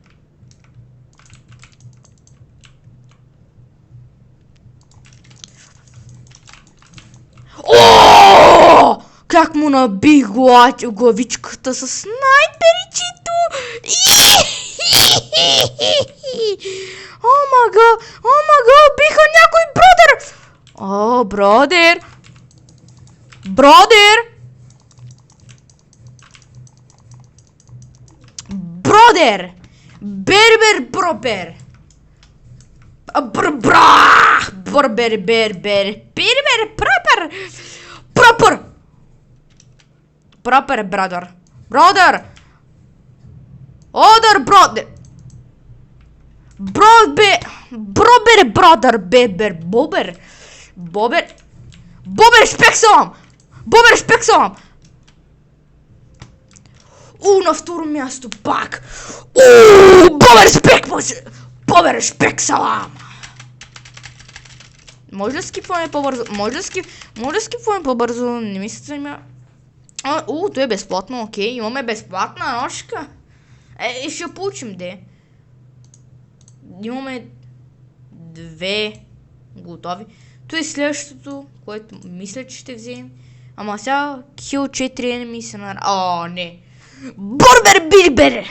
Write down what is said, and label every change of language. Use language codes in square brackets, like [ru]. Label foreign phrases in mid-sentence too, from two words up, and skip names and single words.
[bg] О! Как му набих главичката с снайперичето! О мага, биха някой бродер! О, бродер! Бербер пропер! Пропер, бродер! Одър, бродер! Бродер, Бобер, шпексалам! На второ място пак! Бобер, шпексалам! Може да скипваме по-бързо? Не ми се занимава. То е безплатно, окей. Имаме безплатна ножка. Ще получим, де. Имаме 2 готови. То е следващото, което мисля, че ще вземем. Ама сега [en] kill 4 enemy [bg] се не. Борбер,